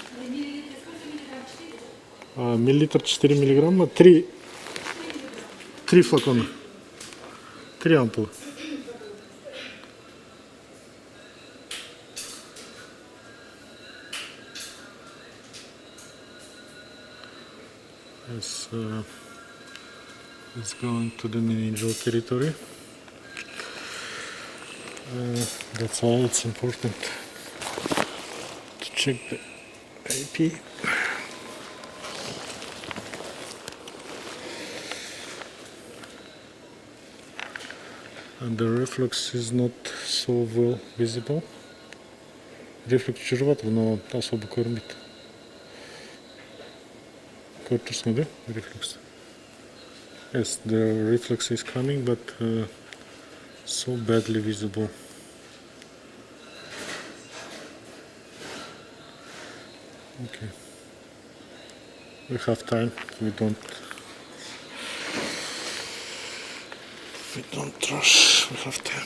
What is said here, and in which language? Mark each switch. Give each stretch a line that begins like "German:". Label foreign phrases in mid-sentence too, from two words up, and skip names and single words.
Russian: Миллилитр 4 миллиграмма, 3 флакона, 3 ампулы.
English: It's going to the meningeal territory. That's why it's important to check the AP. And the reflux is not so well visible.
Kazakh: Reflux жүріп жатыр,
Russian: но особо
Kazakh: көрінбейді. Көріп тұрсың ба, reflux?
English: Yes, the reflux is coming, but so badly visible. Okay. We have time. We don't rush. We have time.